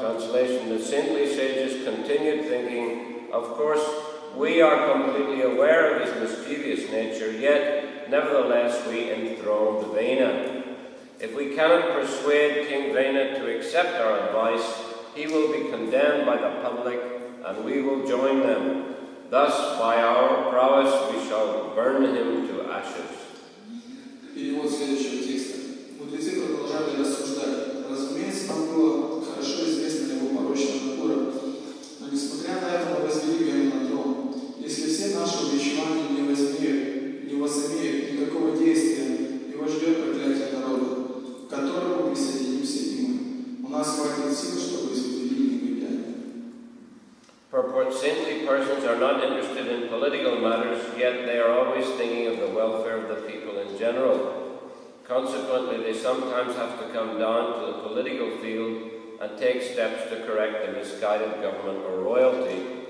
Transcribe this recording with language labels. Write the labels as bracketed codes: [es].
[en] Translation: the saintly sages continued thinking, of course, we are completely aware of his mischievous nature, yet nevertheless we enthrone Vena. If we cannot persuade King Vena to accept our advice, he will be condemned by the public, and we will join them. Thus, by our prowess, we shall burn him to ashes. [ru] Перевод следующего текста. Мудрецы продолжали рассуждать. Разумеется, нам было хорошо известна его порочная натура, но несмотря на это мы возвели его на трон. Если все наши увещевания не возымеют никакого действия, его ждет проклятие народа, к которому присоединимся и мы. У нас хватит сил, чтобы искупить негодяя. [en] Purport: saintly persons are not interested in political matters, yet they are always thinking of the welfare of the people in general. Consequently, they sometimes have to come down to the political field and take steps to correct the misguided government or royalty.